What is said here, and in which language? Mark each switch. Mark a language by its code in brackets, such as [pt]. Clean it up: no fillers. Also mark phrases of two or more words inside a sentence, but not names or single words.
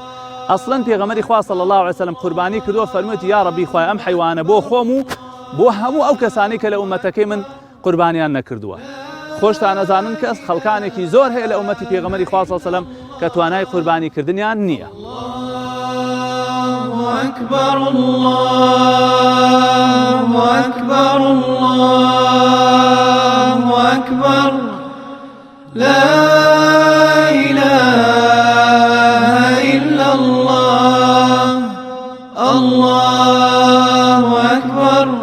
[ckb] ئەسڵەن پێغەمبەری خوا [ar] صلی الله علیه وسلم [ckb] قوربانی کردووە فەرموویەتی [ar] یا ڕەبی [ckb] خوای ئەم حیوانە بۆ خۆم و بۆ هەموو ئەو کەسانی کە لە ئومەتەکەی من قوربانیان نەکردووە. خۆشتان نەزانن کە خەڵکانێکی زۆر هەیە لە ئومەتی پێغەمبەری خوا [ar] صلی الله علیه وسلم [ckb] کە توانای قوربانی کردنیان نییە. [ar] الله أكبر الله أكبر الله أكبر لا إله إلا الله الله أكبر